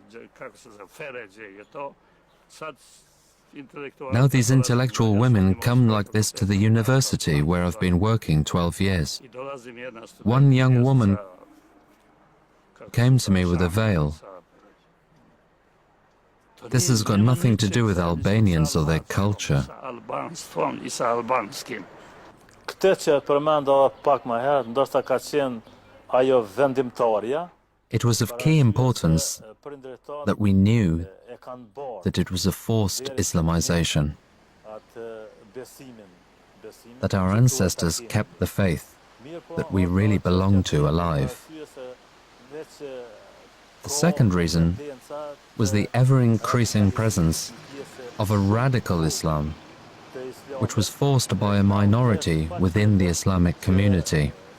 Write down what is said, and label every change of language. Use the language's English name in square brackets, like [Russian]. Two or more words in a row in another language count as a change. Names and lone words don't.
[English] Now these intellectual women come like this to the university where I've been working 12 years. One young woman came to me with a veil. This has got nothing to do with Albanians or their culture. [Albanian] Këtë që përmenda pak më herë, ndoshta ka qenë ajo vendimtarja. [English] It was of key importance that we knew [Albanian] E kanë bërë [English] that it was a forced Islamization, [Albanian] atë besimin, [English] that our ancestors kept the faith that we really belong to alive. The second reason was the ever-increasing presence of a radical Islam, which was forced by a minority within the Islamic community.